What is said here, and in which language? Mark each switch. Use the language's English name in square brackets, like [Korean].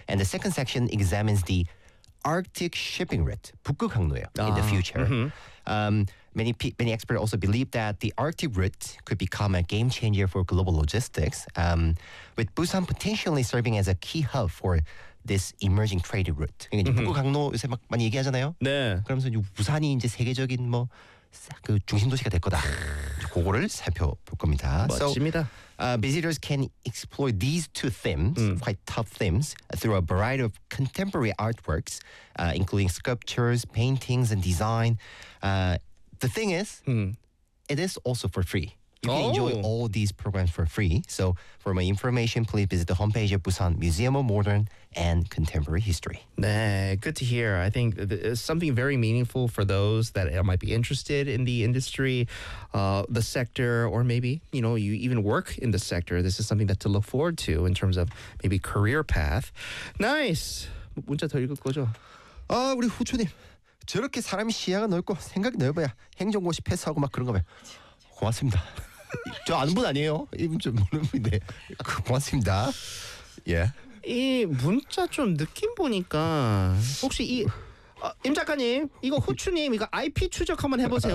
[English] And the second section examines the Arctic shipping route, [Korean] 북극 항로예요, [English] in the future. Many experts also believe that the Arctic route could become a game changer for global logistics, with Busan potentially serving as a key hub for this emerging trade route. [Korean] 북극 항로 요새 막 많이 얘기하잖아요. 네. 그러면서 부산이 이제 세계적인 뭐 그 중심 도시가 될 거다. 그거를 살펴볼 겁니다. 멋집니다. [English] So, visitors can explore these two themes, quite tough themes, through a variety of contemporary artworks, including sculptures, paintings, and design. The thing is, it is also for free. You can enjoy all these programs for free. So for more information, please visit the homepage of Busan Museum of Modern and Contemporary History. 네, good to hear. I think it's something very meaningful for those that might be interested in the industry, the sector, or maybe, you even work in the sector. This is something that to look forward to in terms of maybe career path. Nice. [Korean] 문자 더 읽을 거죠? 아, 우리 후추님. 저렇게 사람이 시야가 넓고 생각이 넓어야 행정고시 패스하고 막 그런 거 봐요. 고맙습니다. 저 아는 분 아니에요? 이분 좀 모르는 분인데 고맙습니다. 예. 이 문자 좀 느낌 보니까 혹시 이 임 작가님 이거 후추님 이거 IP 추적 한번 해보세요.